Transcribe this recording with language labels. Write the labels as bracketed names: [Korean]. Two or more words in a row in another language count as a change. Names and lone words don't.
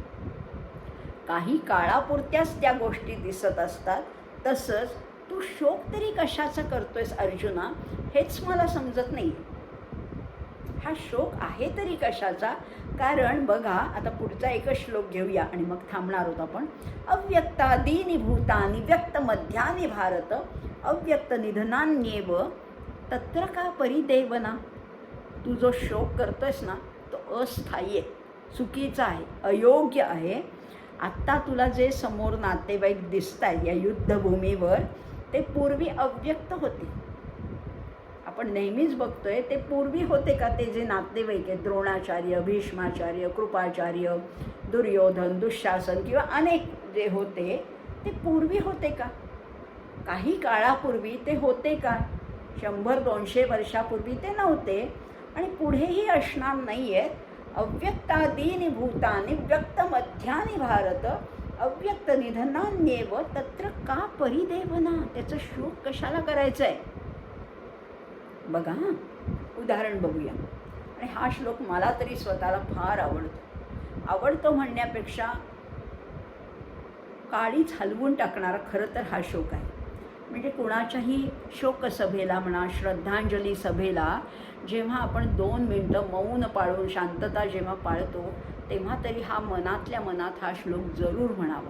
[Marathi] काही काळापुरत्याच त्या गोष्टी दिसत असतात. तसंच तू शोक तरी कशाचा करतोयस अर्जुना, हेच मला समजत नाही. हा शोक आहे तरी कशाचा? कारण बघा, आता पुढचा एकच श्लोक घेऊया आणि मग थांबणार आहोत आपण. [Sanskrit] अव्यक्तादीनि भूतानि व्यक्त मध्यानि भारत, अव्यक्त निधनान्येव तत्र का परिदेवना. [Marathi] तू जो शोक करतोयस ना तो अस्थायी आहे, चुकीचा आहे, अयोग्य आहे. आत्ता तुला जे समोर नातेवाईक दिसत आहेत या युद्धभूमीवर, ते पूर्वी अव्यक्त होते. आपण नेहमीच बघतोय ते पूर्वी होते का? ते जे नातेवाईक आहेत, द्रोणाचार्य, भीष्माचार्य, कृपाचार्य, दुर्योधन, दुःशासन किंवा अनेक जे होते, ते पूर्वी होते का? काही काळापूर्वी ते होते का? 100-200 वर्षापूर्वी ते नव्हते आणि पुढेही असणार नाही आहेत. [Sanskrit] अव्यक्तादीनि भूतानि व्यक्त मध्यानि भारत, अव्यक्त निधनान्येव तत्र का परिदेवना. [Marathi] त्याचं शोक कशाला करायचं आहे? बघा, उदाहरण बघूया. आणि हा श्लोक मला तरी स्वतःला फार आवडतो म्हणण्यापेक्षा काळीच हलवून टाकणारा खरं तर हा शोक आहे. म्हणजे कुणाच्याही शोकसभेला म्हणा, श्रद्धांजली सभेला जेव्हा आपण 2 मिनटं मौन पाळून शांतता जेव्हा पाळतो, तेव्हा तरी हा मनातल्या मनात हा श्लोक जरूर म्हणावा.